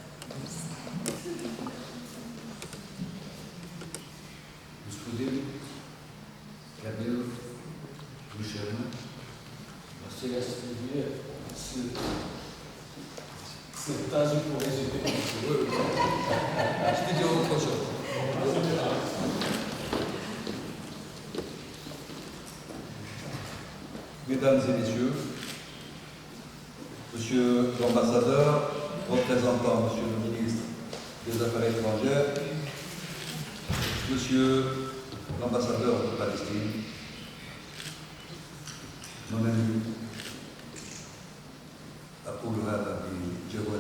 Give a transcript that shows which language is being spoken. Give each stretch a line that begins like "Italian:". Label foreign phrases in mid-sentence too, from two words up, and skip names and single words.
Bulgarian: Господин Камил Душерна, а сега сте вие след тази поезия, ще ги отложа.
French: Mesdames et Messieurs, Monsieur l'ambassadeur, représentant Monsieur le ministre des Affaires étrangères, Monsieur l'ambassadeur de Palestine, mon ami Aboughal Djawali.